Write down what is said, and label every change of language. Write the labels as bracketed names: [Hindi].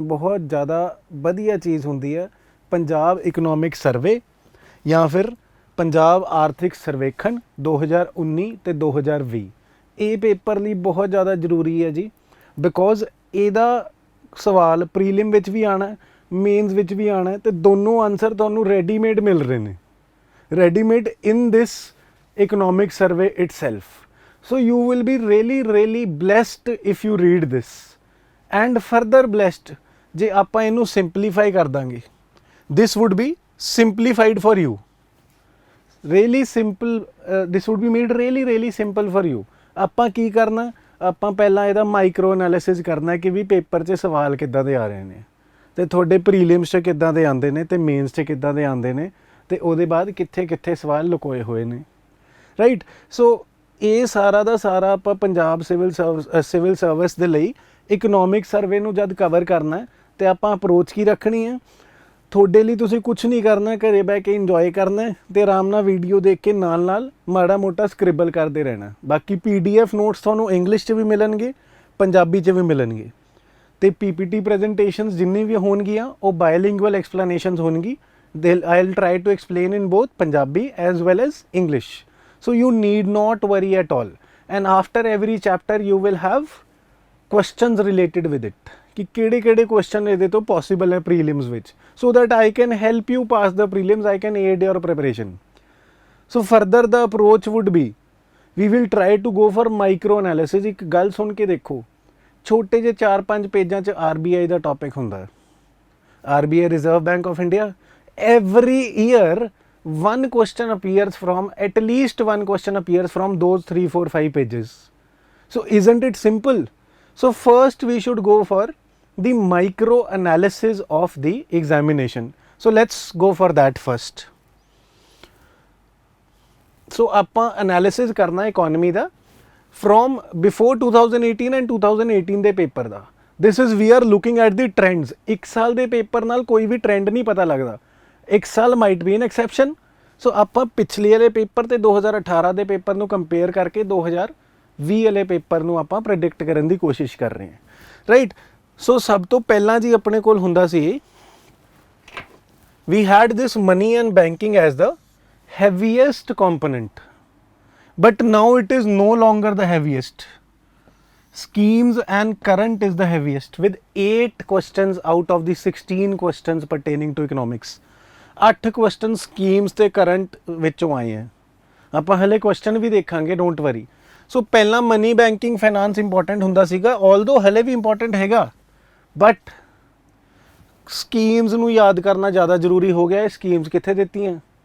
[Punjabi] ਬਹੁਤ ਜ਼ਿਆਦਾ ਵਧੀਆ ਚੀਜ਼ ਹੁੰਦੀ ਹੈ ਪੰਜਾਬ ਇਕਨੋਮਿਕ ਸਰਵੇ ਜਾਂ ਫਿਰ ਪੰਜਾਬ ਆਰਥਿਕ ਸਰਵੇਖਣ 2019 ਤੇ 2020। ਇਹ ਪੇਪਰ ਲਈ ਬਹੁਤ ਜ਼ਿਆਦਾ ਜ਼ਰੂਰੀ ਹੈ ਜੀ, ਬਿਕੋਜ਼ ਇਹਦਾ ਸਵਾਲ ਪ੍ਰੀਲਿਮ ਵਿੱਚ ਵੀ ਆਣਾ, ਮੇਨਸ ਵਿੱਚ ਵੀ ਆਣਾ, ਤੇ ਦੋਨੋਂ ਆਨਸਰ ਤੁਹਾਨੂੰ ਰੈਡੀਮੇਡ ਮਿਲ ਰਹੇ ਨੇ, readymade [English] In this economic survey itself. So you will be really blessed if you read this, and further blessed [Punjabi] ਜੇ ਆਪਾਂ ਇਹਨੂੰ simplify ਕਰ ਦਾਂਗੇ। [English] This would be simplified for you, really simple. This would be made really simple for you. [Punjabi] ਆਪਾਂ ਕੀ ਕਰਨਾ, ਆਪਾਂ ਪਹਿਲਾਂ ਇਹਦਾ ਮਾਈਕਰੋ ਐਨਾਲਿਸਿਸ ਕਰਨਾ ਕਿ ਵੀ ਪੇਪਰ 'ਚ ਸਵਾਲ ਕਿੱਦਾਂ ਦੇ ਆ ਰਹੇ ਨੇ, ਤੇ ਤੁਹਾਡੇ ਪ੍ਰੀਲਿਮਸ 'ਚ ਕਿੱਦਾਂ ਦੇ ਆਉਂਦੇ ਨੇ, ਤੇ ਮੇਨਸ 'ਚ ਕਿੱਦਾਂ ਦੇ ਆਉਂਦੇ ਨੇ, ਤੇ ਉਹਦੇ ਬਾਅਦ ਕਿੱਥੇ ਸਵਾਲ ਲੁਕੋਏ ਹੋਏ ਨੇ, ਰਾਈਟ। ਸੋ ਇਹ ਸਾਰਾ ਦਾ ਸਾਰਾ ਆਪਾਂ ਪੰਜਾਬ ਸਿਵਲ ਸਰਵਿਸ ਦੇ ਲਈ ਇਕਨੋਮਿਕ ਸਰਵੇ ਨੂੰ ਜਦ ਕਵਰ ਕਰਨਾ, ਤੇ ਆਪਾਂ ਅਪਰੋਚ ਕੀ ਰੱਖਣੀ ਹੈ। ਤੁਹਾਡੇ ਲਈ ਤੁਸੀਂ ਕੁਝ ਨਹੀਂ ਕਰਨਾ, ਘਰੇ ਬਹਿ ਕੇ ਇੰਜੋਏ ਕਰਨਾ ਤੇ ਆਰਾਮ ਨਾਲ ਵੀਡੀਓ ਦੇਖ ਕੇ ਨਾਲ ਮਾੜਾ ਮੋਟਾ ਸਕ੍ਰਿਬਲ ਕਰਦੇ ਰਹਿਣਾ। ਬਾਕੀ PDF ਨੋਟਸ ਤੁਹਾਨੂੰ ਇੰਗਲਿਸ਼ 'ਚ ਵੀ ਮਿਲਣਗੇ, ਪੰਜਾਬੀ 'ਚ ਵੀ ਮਿਲਣਗੇ, ਤੇ PPT ਪ੍ਰੈਜੈਂਟੇਸ਼ਨਸ ਜਿੰਨੀ ਵੀ ਹੋਣਗੀਆਂ ਉਹ ਬਾਇਲਿੰਗੁਅਲ explanations ਹੋਣਗੀ। [English] I'll try to explain in both Punjabi as well as English. So you need not worry at all. And after every chapter you will have questions related with it. [Punjabi] कि केड़े question ਇਹਦੇ ਤੋਂ possible ਹੈ prelims ਵਿੱਚ, [English] so that I can help you pass the prelims, I can aid your preparation. So further the approach would be, we will try to go for micro analysis. [Punjabi] ਇੱਕ ਗੱਲ ਸੁਣ ਕੇ ਦੇਖੋ, ਛੋਟੇ ਜਿਹੇ 4-5 ਪੇਜਾਂ 'ਚ RBI ਦਾ ਟੌਪਿਕ ਹੁੰਦਾ। [English] RBI Reserve Bank of India, every year one question appears from, at least one question appears from those 3, 4, 5 pages. So isn't it simple? So first we should go for the micro analysis of the examination. So let's go for that first. [Punjabi] So ਆਪਾਂ analysis ਕਰਨਾ economy ਦਾ [English] from before 2018 and 2018 [Punjabi] ਦੇ paper ਦਾ। [English] This is we are looking at the trends. [Punjabi] ਇੱਕ ਸਾਲ ਦੇ paper ਨਾਲ ਕੋਈ ਵੀ trend ਨਹੀਂ ਪਤਾ ਲੱਗਦਾ, ਇੱਕ ਸਾਲ [English] Might be an exception. [Punjabi] ਸੋ ਆਪਾਂ ਪਿਛਲੇ ਵਾਲੇ ਪੇਪਰ ਤੇ 2018 ਦੇ ਪੇਪਰ ਨੂੰ ਕੰਪੇਅਰ ਕਰਕੇ 2020 ਵਾਲੇ ਪੇਪਰ ਨੂੰ ਆਪਾਂ ਪ੍ਰੈਡਿਕਟ ਕਰਨ ਦੀ ਕੋਸ਼ਿਸ਼ ਕਰ ਰਹੇ ਹਾਂ, ਰਾਈਟ। ਸੋ ਸਭ ਤੋਂ ਪਹਿਲਾਂ ਜੀ ਆਪਣੇ ਕੋਲ ਹੁੰਦਾ ਸੀ, [English] we had this money and banking as the heaviest component, but now it is no longer the heaviest. Schemes and current is the heaviest with 8 questions out of the 16 questions pertaining to economics. [Punjabi] 8 question schemes ਤੇ current ਵਿੱਚੋਂ ਆਏ ਹੈ। ਆਪਾਂ ਹਲੇ question ਵੀ ਦੇਖਾਂਗੇ, [English] Don't worry. [Punjabi] ਸੋ ਪਹਿਲਾਂ money banking finance important ਹੁੰਦਾ ਸੀਗਾ, ਆਲਦੋ ਹਲੇ ਵੀ ਇੰਪੋਰਟੈਂਟ ਹੈਗਾ, ਬਟ ਸਕੀਮਸ ਨੂੰ ਯਾਦ ਕਰਨਾ ਜ਼ਿਆਦਾ ਜ਼ਰੂਰੀ ਹੋ ਗਿਆ। ਇਹ ਸਕੀਮਸ ਕਿੱਥੇ ਦਿੱਤੀਆਂ?